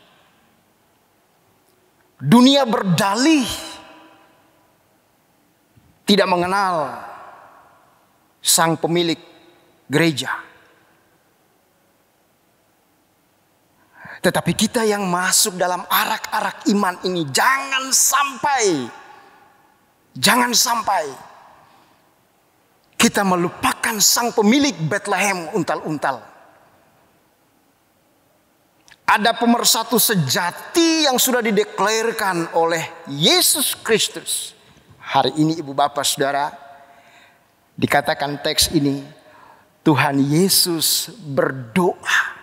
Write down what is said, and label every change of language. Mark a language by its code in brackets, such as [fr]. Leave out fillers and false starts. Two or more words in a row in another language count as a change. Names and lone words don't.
[id] Dunia berdalih tidak mengenal sang pemilik gereja. Tetapi kita yang masuk dalam arak-arak iman ini jangan sampai kita melupakan sang pemilik Bethlehem untal-untal. Ada pemersatu sejati yang sudah dideklarasikan oleh Yesus Kristus. Hari ini Ibu Bapak Saudara, dikatakan teks ini, Tuhan Yesus berdoa.